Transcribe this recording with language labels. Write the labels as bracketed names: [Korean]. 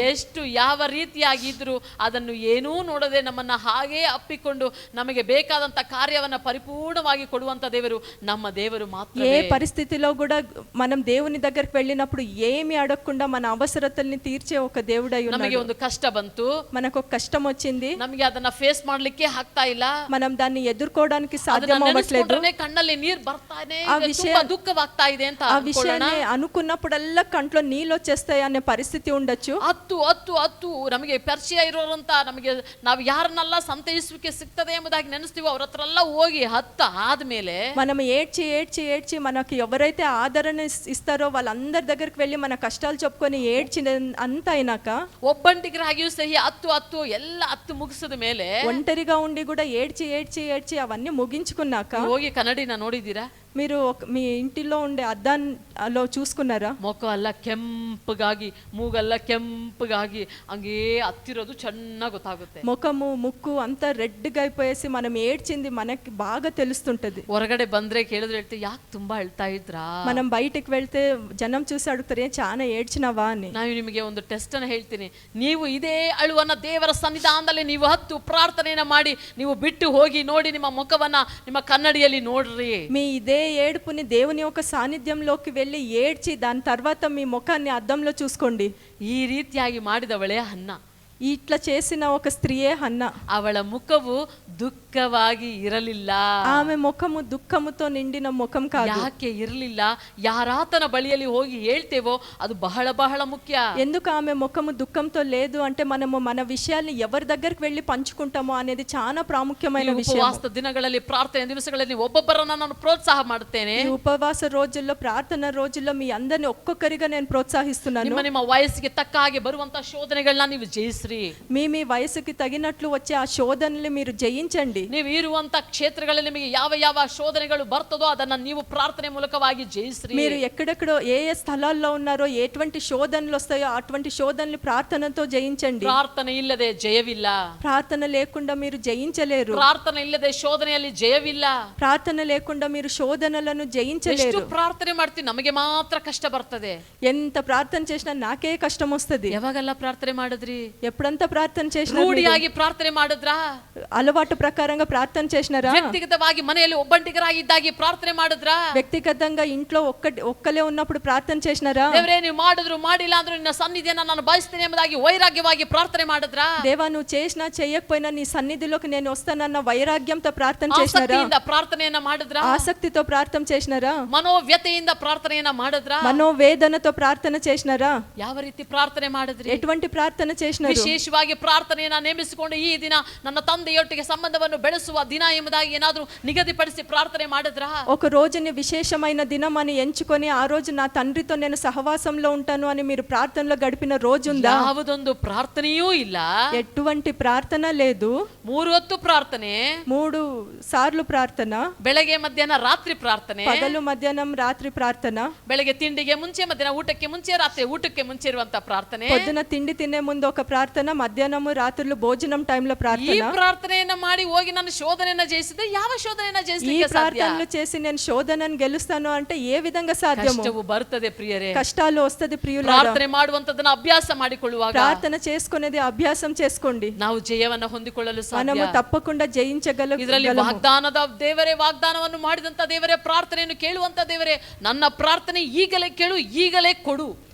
[Kannada] ಎಷ್ಟು ಯಾವ ರೀತಿಯಾಗಿದ್ರು ಅದನ್ನು ಏನೂ ನೋಡದೆ ನಮ್ಮನ್ನ ಹಾಗೇ ಅಪ್ಪಿಕೊಂಡು ನಮಗೆ ಬೇಕಾದಂತ ಕಾರ್ಯವನ್ನ ಪರಿಪೂರ್ಣವಾಗಿ ಕೊಡುವಂತ ದೇವರು ನಮ್ಮ ದೇವರು ಮಾತ್ರ. [Telugu] ఏ పరిస్థితిలో కూడా మనం దేవుని దగ్గరికి వెళ్ళినప్పుడు ఏమి అడగకుండా మన అవసరతల్ని తీర్చే ఒక దేవుడై ఉన్నాడు. [Kannada] ನಮಗೆ ಒಂದು ಕಷ್ಟ ಬಂತು, [Telugu] మనకు ఒక కష్టం వచ్చింది, [Kannada] ನಮಗೆ ಅದನ್ನ ಫೇಸ್ ಮಾಡ್ಲಿಕ್ಕೆ ಆಗ್ತಾ ಇಲ್ಲ, [Telugu] మనం దాన్ని ఎదుర్కోవడానికి సాధ్యం [Kannada] ಅದನ್ನ [Telugu] అవ్వట్లేదు. [Kannada] ನೆನೆಸ್ಕೊಂಡ್ರೆ ಕಣ್ಣಲ್ಲಿ ನೀರು ಬರ್ತಾನೆ, ಆ ವಿಷಯ- ತುಂಬಾ ದುಃಖವಾಗ್ತಾ ಇದೆ ಅಂತ [Telugu] ఆ [Kannada] ಅನ್ಕೊಳ್ಳೋಣ. [Telugu] విషయాన్ని అనుకున్నప్పుడల్లా కంట్లో నీళ్ళు వచ్చేస్తాయి అనే పరిస్థితి ఉండొచ్చు. [Kannada] ಹತ್ತು ನಮಗೆ ಪರಿಚಯ ಇರೋರಂತ ನಮಗೆ ನಾವು ಯಾರನ್ನೆಲ್ಲ ಸಂತೈಸುವಿಕೆ ಸಿಗ್ತದೆ ಎಂಬುದಾಗಿ ನೆನೆಸ್ತೀವೋ ಅವ್ರ ಹತ್ರ ಎಲ್ಲ ಹೋಗಿ ಆದ್ಮೇಲೆ [Telugu] మనం ఏడ్చి ఏడ్చి ఏడ్చి మనకి ఎవరైతే ఆదరణ ఇస్తారో వాళ్ళందరి దగ్గరికి వెళ్ళి మన కష్టాలు చెప్పుకొని ఏడ్చి అంత అయినాక, [Kannada] ಒಬ್ಬಂಟಿಗರಾಗಿಯೂ ಸಹಿ ಹತ್ತು ಎಲ್ಲ ಮುಗಿಸಿದ ಮೇಲೆ [Telugu] ఒంటరిగా ఉండి కూడా ఏడ్చి ఏడ్చి ఏడ్చి అవన్నీ ముగించుకున్నాక [Kannada] ಹೋಗಿ ಕನ್ನಡಿನ ನೋಡಿದ್ದೀರಾ? [Telugu] మీరు మీ ఇంటిలో ఉండే అద్దంలో చూసుకున్నారా? [Kannada] ಮುಖ ಎಲ್ಲ ಕೆಂಪಗಾಗಿ, ಮೂಗೆಲ್ಲ ಕೆಂಪಗಾಗಿ ಹಂಗೇ ಹತ್ತಿರೋದು ಚೆನ್ನಾಗಿ ಗೊತ್ತಾಗುತ್ತೆ. [Telugu] ముఖము ముక్కు అంతా రెడ్గా అయిపోయేసి మనం ఏడ్చింది మనకి బాగా తెలుస్తుంటది. [Kannada] ಹೊರಗಡೆ ಬಂದ್ರೆ ಕೇಳಿದ್ರೆ ಹೇಳ್ತೀವಿ, ಯಾಕೆ ತುಂಬಾ ಅಳ್ತಾ ಇದ್ರಾ? [Telugu] మనం బయటికి వెళ్తే జనం చూసి అడుగుతారు, ఏం చాలా ఏడ్చినావా అని. [Kannada] ನಾನು ನಿಮಗೆ ಒಂದು ಟೆಸ್ಟ್ ಅನ್ನು ಹೇಳ್ತೀನಿ. ನೀವು ಇದೇ ಅಳುವನ್ನ ದೇವರ ಸನ್ನಿಧಾನದಲ್ಲಿ ನೀವು ಹತ್ತು ಪ್ರಾರ್ಥನೆಯನ್ನ ಮಾಡಿ ನೀವು ಬಿಟ್ಟು ಹೋಗಿ ನೋಡಿ, ನಿಮ್ಮ ಮುಖವನ್ನ ನಿಮ್ಮ ಕನ್ನಡಿಯಲ್ಲಿ ನೋಡ್ರಿ. [Telugu] మీ ఇదే ఏడుపుని దేవుని యొక్క సాన్నిధ్యంలోకి వెళ్ళి ఏడ్చి దాని తర్వాత మీ ముఖాన్ని అద్దంలో చూసుకోండి. [Kannada] ಈ ರೀತಿಯಾಗಿ ಮಾಡಿದವಳೇ ಹನ್ನ. [Telugu] ఇట్లా చేసిన ఒక స్త్రీయే హన్న. [Kannada] ಅವಳ ಮುಖವು ದುಃಖವಾಗಿ ಇರಲಿಲ್ಲ. [Telugu] ఆమె ముఖము దుఃఖముతో నిండిన ముఖం కాదు. [Kannada] ಯಾಕೆ ಇರಲಿಲ್ಲ? ಯಾರಾತನ ಬಳಿಯಲ್ಲಿ ಹೋಗಿ ಹೇಳ್ತೇವೋ ಅದು ಬಹಳ ಬಹಳ ಮುಖ್ಯ. [Telugu] ఎందుకు ఆమె ముఖము దుఃఖంతో లేదు అంటే మనము మన విషయాల్ని ఎవరి దగ్గరికి వెళ్ళి పంచుకుంటామో అనేది చాలా ప్రాముఖ్యమైన విషయం. [Kannada] ಉಪವಾಸ ದಿನಗಳಲ್ಲಿ, ಪ್ರಾರ್ಥನೆ ದಿವಸಗಳಲ್ಲಿ ಒಬ್ಬೊಬ್ಬರನ್ನ ನಾನು ಪ್ರೋತ್ಸಾಹ ಮಾಡುತ್ತೇನೆ. [Telugu] ఈ ఉపవాస రోజుల్లో, ప్రార్థన రోజుల్లో మీ అందరిని ఒక్కొక్కరిగా నేను ప్రోత్సహిస్తున్నాను. [Kannada] ನಿಮ್ಮ ವಯಸ್ಸಿಗೆ ತಕ್ಕ ಹಾಗೆ ಬರುವಂತ ಶೋಧನೆಗಳನ್ನ ನೀವು ಜಯಿಸ್ರಿ. ಜಯಿಸ್ರಿ. [Telugu] మీ వయసుకి తగినట్లు వచ్చే ఆ శోధనల్ని మీరు జయించండి. [Kannada] ನೀವು ಇರುವಂತ ಕ್ಷೇತ್ರಗಳಲ್ಲಿ ನಿಮಗೆ ಯಾವ ಯಾವ ಶೋಧನೆಗಳು ಬರ್ತದೋ ಅದನ್ನ ನೀವು ಪ್ರಾರ್ಥನೆ ಮೂಲಕವಾಗಿ ಜಯಿಸ್ರಿ. [Telugu] మీరు ఎక్కడెక్కడో ఏ స్థలాల్లో ఉన్నారో ఎటువంటి శోధనలు వస్తాయో అటువంటి శోధనలు ప్రార్థనతో జయించండి. [Kannada] ಪ್ರಾರ್ಥನೆ ಇಲ್ಲದೆ ಜಯವಿಲ್ಲ. [Telugu] ప్రార్థన లేకుండా మీరు జయించలేరు. [Kannada] ಪ್ರಾರ್ಥನೆ ಇಲ್ಲದೆ ಶೋಧನೆಯಲ್ಲಿ ಜಯವಿಲ್ಲ. [Telugu] ప్రార్థన లేకుండా మీరు శోధనలను [Kannada] ಎಷ್ಟು [Telugu] జయించలేరు. [Kannada] ಪ್ರಾರ್ಥನೆ ಮಾಡ್ತೀವಿ ನಮಗೆ ಮಾತ್ರ ಕಷ್ಟ ಬರ್ತದೆ. [Telugu] ఎంత ప్రార్థన చేసినా నాకే కష్టం వస్తుంది. [Kannada] ಯಾವಾಗೆಲ್ಲ ಪ್ರಾರ್ಥನೆ ಮಾಡಿದ್ರಿ? [Telugu] ఎప్పుడంతా ప్రార్థన చేసినా [Kannada] ರೂಢಿಯಾಗಿ ಪ್ರಾರ್ಥನೆ ಮಾಡಿದ್ರಾ? [Telugu] అలవాటు ప్రకారంగా ప్రార్థన చేసినారా? [Kannada] ವ್ಯಕ್ತಿಗತವಾಗಿ ಮನೆಯಲ್ಲಿ ಒಬ್ಬಂಟಿಗರಾಗಿದ್ದಾಗಿ ಪ್ರಾರ್ಥನೆ ಮಾಡಿದ್ರಾ? [Telugu] వ్యక్తిగతంగా ఇంట్లో ఒక్కలే ఉన్నప్పుడు ప్రార్థన చేసినారా? [Kannada] ದೇವರೇ ನೀವು ಮಾಡಿದ್ರು ಮಾಡಿಲ್ಲ ಅಂದ್ರೂ ನಿನ್ನ ಸನ್ನಿಧಿಯನ್ನ ನಾನು ಬಯಸ್ತೇನೆ ಎಂಬುದಾಗಿ ವೈರಾಗ್ಯವಾಗಿ ಪ್ರಾರ್ಥನೆ ಮಾಡಿದ್ರಾ? [Telugu] దేవా నువ్వు చేసినా చేయకపోయినా నీ సన్నిధిలోకి నేను వస్తానన్న వైరాగ్యంతో ప్రార్థన చేసినారా? [Kannada] ಆಸಕ್ತಿಯಿಂದ ಪ್ರಾರ್ಥನೆಯನ್ನ ಮಾಡಿದ್ರಾ? [Telugu] ఆసక్తితో ప్రార్థన చేసినారా? [Kannada] ಮನೋವ್ಯತೆಯಿಂದ ಪ್ರಾರ್ಥನೆಯನ್ನ ಮಾಡಿದ್ರಾ? [Telugu] మనోవేదనతో ప్రార్థన చేసినారా? [Kannada] ಯಾವ ರೀತಿ ಪ್ರಾರ್ಥನೆ ಮಾಡಿದ್ರಿ? [Telugu] ఎటువంటి ప్రార్థన చేసినారు? [Kannada] ವಿಶೇಷವಾಗಿ ಪ್ರಾರ್ಥನೆಯನ್ನ ನೇಮಿಸಿಕೊಂಡು ಈ ದಿನ ನನ್ನ ತಂದೆಯೊಟ್ಟಿಗೆ ಸಂಬಂಧವನ್ನು ಬೆಳೆಸುವ ದಿನ ಎಂಬುದಾಗಿ ಏನಾದ್ರೂ ನಿಗದಿಪಡಿಸಿ ಪ್ರಾರ್ಥನೆ ಮಾಡಿದ್ರಾ? [Telugu] ఒక రోజుని విశేషమైన దినం అని ఎంచుకొని ఆ రోజు నా తండ్రితో నేను సహవాసంలో ఉంటాను అని మీరు ప్రార్థనలో గడిపిన రోజుందా? [Kannada] ಯಾವುದೊಂದು ಪ್ರಾರ್ಥನೆಯೂ ಇಲ್ಲ. [Telugu] ఎటువంటి ప్రార్థన లేదు. [Kannada] 3 ಹೊತ್ತು ಪ್ರಾರ್ಥನೆ, [Telugu] 3 సార్లు ప్రార్థన, [Kannada] ಬೆಳಗ್ಗೆ ಮಧ್ಯಾಹ್ನ ರಾತ್ರಿ ಪ್ರಾರ್ಥನೆ, [Telugu] పగలు మధ్యాహ్నం రాత్రి ప్రార్థన, [Kannada] ಬೆಳಗ್ಗೆ ತಿಂಡಿಗೆ ಮುಂಚೆ ಮಧ್ಯಾಹ್ನ ಊಟಕ್ಕೆ ಮುಂಚೆ ರಾತ್ರಿ ಊಟಕ್ಕೆ ಮುಂಚೆ ಇರುವಂತ ಪ್ರಾರ್ಥನೆ, [Telugu] పొద్దున తిండి తినే ముందు ఒక ప్రార్థన, మధ్యాహ్నము రాత్రులు భోజనం టైంలో [Kannada] ಈ [Telugu] ప్రార్థన. [Kannada] ಪ್ರಾರ್ಥನೆಯನ್ನ ಮಾಡಿ ಹೋಗಿ ನಾನು ಶೋಧನೆಯನ್ನ ಜಯಿಸಿದೆ. ಯಾವ ಶೋಧನೆಯನ್ನ [Telugu] ఈ [Kannada] ಜಯಿಸಲಿಕ್ಕೆ ಸಾಧ್ಯ? [Telugu] ప్రార్థనలు చేసి నేను శోధనను గెలుస్తాను అంటే ఏ విధంగా సాధ్యము? [Kannada] ಕಷ್ಟವು ಬರ್ತದೆ ಪ್ರಿಯರೇ. [Telugu] కష్టాలు వస్తది ప్రియులారా. [Kannada] ಪ್ರಾರ್ಥನೆ ಮಾಡುವಂತದನ್ನ ಅಭ್ಯಾಸ ಮಾಡಿಕೊಳ್ಳುವಾಗ [Telugu] ప్రార్థన చేసుకునేది అభ్యాసం చేసుకోండి. [Kannada] ನಾವು ಜಯವನ್ನ ಹೊಂದಿಕೊಳ್ಳಲು [Telugu] మనము [Kannada] ಸಾಧ್ಯ. [Telugu] తప్పకుండా జయించగలము. [Kannada] ಇದರಲ್ಲಿ ವಾಗ್ದಾನದ ದೇವರೇ, ವಾಗ್ದಾನವನ್ನು ಮಾಡಿದಂತ ದೇವರೇ, ಪ್ರಾರ್ಥನೆಯನ್ನು ಕೇಳುವಂತ ದೇವರೇ, ನನ್ನ ಪ್ರಾರ್ಥನೆ ಈಗಲೇ ಕೇಳು, ಈಗಲೇ ಕೊಡು.